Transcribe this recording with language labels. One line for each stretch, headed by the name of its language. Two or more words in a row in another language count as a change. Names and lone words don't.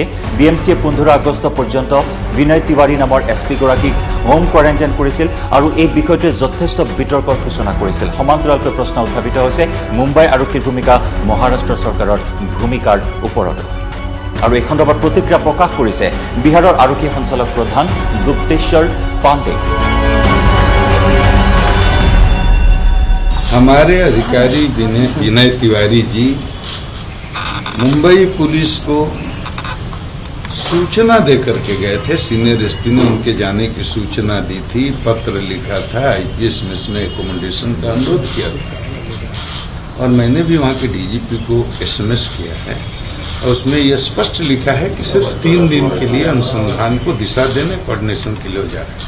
Assamese: BMCয়ে 15 আগষ্ট পৰ্যন্ত বিনয় তিৱাৰী নামৰ SP-গৰাকীক
English: home quarantine
Assamese: কৰিছিল আৰু এই বিষয়টোৱে যথেষ্ট বিতৰ্কৰ সূচনা কৰিছিল। সমান্তৰালকৈ প্ৰশ্ন উত্থাপিত হৈছে মুম্বাই আৰক্ষীৰ ভূমিকা মহাৰাষ্ট্ৰ চৰকাৰৰ ভূমিকাৰ ওপৰত। আৰু এই সন্দৰ্ভত প্ৰতিক্ৰিয়া প্ৰকাশ কৰিছে বিহাৰৰ আৰক্ষী সঞ্চালক প্ৰধান গুপ্তেশ্বৰ পাণ্ডে।
Hindi: हमारे अधिकारी विनय तिवारी जी मुंबई पुलिस को सूचना दे करके गए थे।
English: Senior SP
Hindi: ने उनके जाने की सूचना दी थी, पत्र लिखा था,
English: IPS mess
Hindi: में एकोमोडेशन का अनुरोध किया था और मैंने भी वहाँ के डीजीपी को एसएमएस किया है और उसमें यह स्पष्ट लिखा है कि सिर्फ 3 दिन के लिए अनुसंधान को दिशा देने कोऑर्डिनेशन के लिए जा रहे हैं।